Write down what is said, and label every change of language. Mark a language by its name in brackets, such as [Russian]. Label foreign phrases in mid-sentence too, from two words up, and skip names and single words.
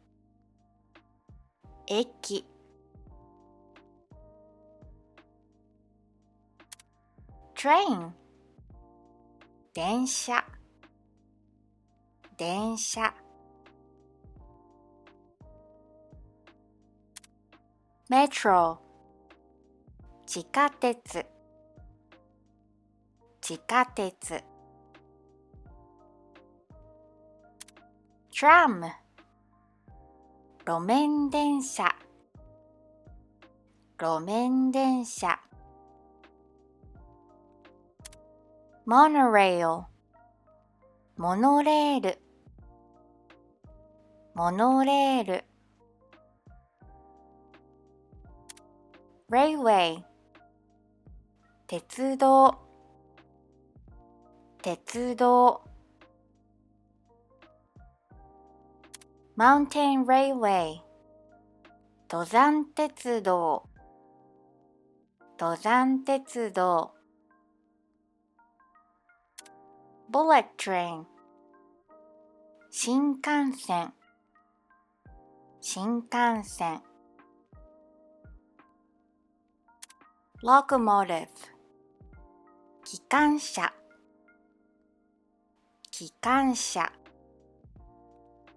[Japanese] 駅 train 電車電車 metro 地下鉄地下鉄 tram 路面電車路面電車 monorail モノレールモノレール [English] railway [Japanese] 鉄道鉄道 [English] mountain railway [Japanese] 登山鉄道登山鉄道 [English] bullet train [Japanese] 新幹線新幹線 locomotive 機関車機関車